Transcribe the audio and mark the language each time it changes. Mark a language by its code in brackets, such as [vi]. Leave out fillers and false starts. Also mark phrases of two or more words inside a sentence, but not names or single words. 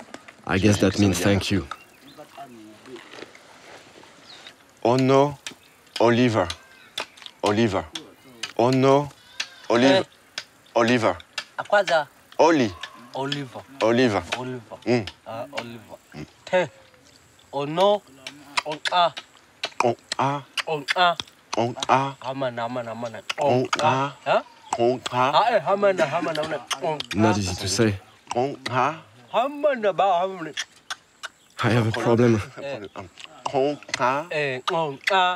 [en] I guess that means thank you. Ono, Oliver. Oliver. Ono, Oliver. Oliver. Oli. Oliver. Oliver. Oliver. Oliver. Te. Ono. On a. On a. On a. On a. Hamana. On a. Huh? On a. Not easy to say. On a. I have a problem. On a. On a.